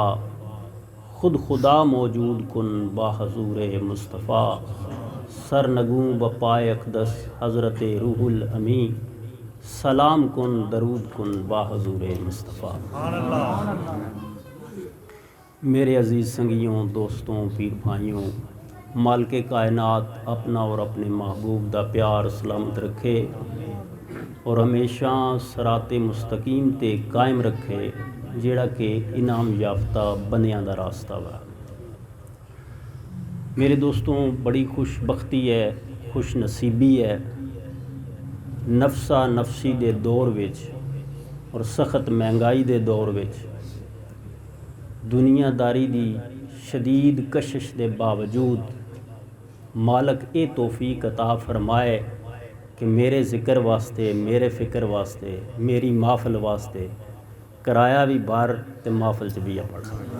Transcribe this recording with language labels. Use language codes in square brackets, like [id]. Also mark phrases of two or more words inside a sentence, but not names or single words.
[fa] خود خدا موجود کن باحضور مصطفی. سرنگون به پای اقدس حضرت روح الامین. سلام کن درود کن باحضور مصطفی. [pa] میرے عزیز سنگیو، دوستو، پیر بھائیو، مالک کائنات اپنا اور اپنے محبوب دا پیار سلامت رکھے اور ہمیشہ [ar] صراط مستقیم [pa] تے قائم رکھے، جیہڑا کہ انعام یافتہ بندیاں دا رستہ وا. میرے دوستو، بڑی خوشبختی ہے، خوش نصیبی ہے نفسا نفسی دے دور وچ اور سخت مہنگائی دے دور وچ دنیاداری دی شدید کشش دے باوجود مالک یہ توفیق عطا فرمائے کہ میرے ذکر واسطے، میرے فکر واسطے، میری محفل واسطے کرایہ بھی باہر تے محفل چ بھی پڑا.